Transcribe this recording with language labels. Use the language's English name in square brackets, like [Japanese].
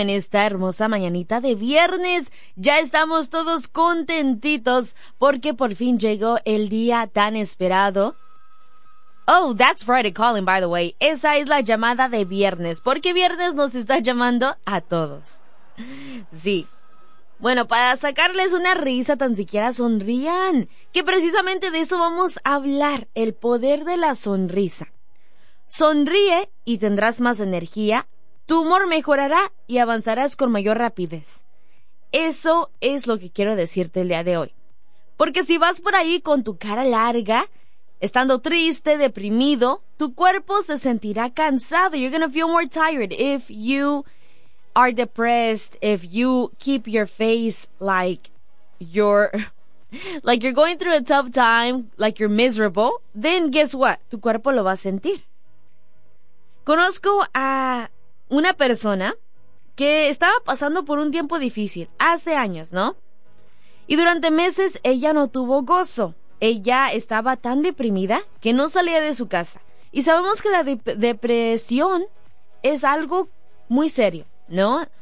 [Spanish] en esta hermosa mañanita de viernes. Ya estamos todos contentitos porque por fin llegó el día tan esperado. [English] Oh, that's Friday calling, by the way. [Spanish] Esa es la llamada de viernes, porque viernes nos está llamando a todos. Sí. Bueno, para sacarles una risa, tan siquiera sonrían. Que precisamente de eso vamos a hablar, el poder de la sonrisa. Sonríe y tendrás más energía, tu humor mejorará y avanzarás con mayor rapidez. Eso es lo que quiero decirte el día de hoy. Porque si vas por ahí con tu cara larga, estando triste, deprimido, tu cuerpo se sentirá cansado. [English] You're gonna feel more tired if you are depressed, if you keep your face like you're going through a tough time, like you're miserable, then guess what? [Spanish] Tu cuerpo lo va a sentir. Conozco a una persona que estaba pasando por un tiempo difícil, hace años, ¿no? Y durante meses ella no tuvo gozo. Ella estaba tan deprimida que no salía de su casa. Y sabemos que la depresión es algo muy serio, ¿no?